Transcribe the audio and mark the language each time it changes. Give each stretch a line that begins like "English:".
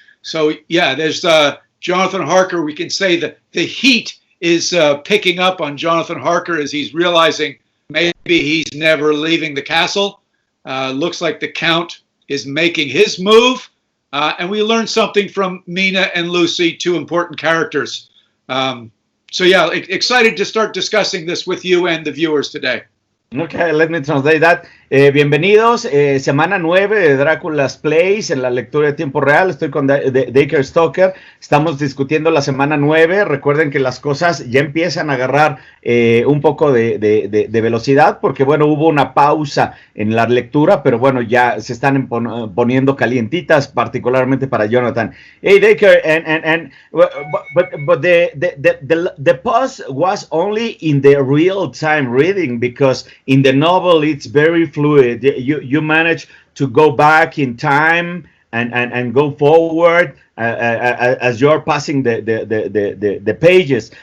English: So yeah, there's Jonathan Harker. We can say that the heat is picking up on Jonathan Harker as he's realizing maybe he's never leaving the castle. Looks like the Count is making his move. And we learned something from Mina and Lucy, two important characters. So yeah, excited to start discussing this with you and the viewers today. Okay, let me translate that.
Spanish: Bienvenidos, semana 9 de Drácula's Place en la lectura de tiempo real. Estoy con Dacre Stoker. Estamos discutiendo la semana 9. Recuerden que las cosas ya empiezan a agarrar un poco de velocidad porque, bueno, hubo una pausa en la lectura, pero bueno, ya se están poniendo calientitas, particularmente para Jonathan.
English: Hey, Dacre, but the pause was only in the real-time reading because in the novel it's very fluid. You manage to go back in time and go forward as you're passing the pages.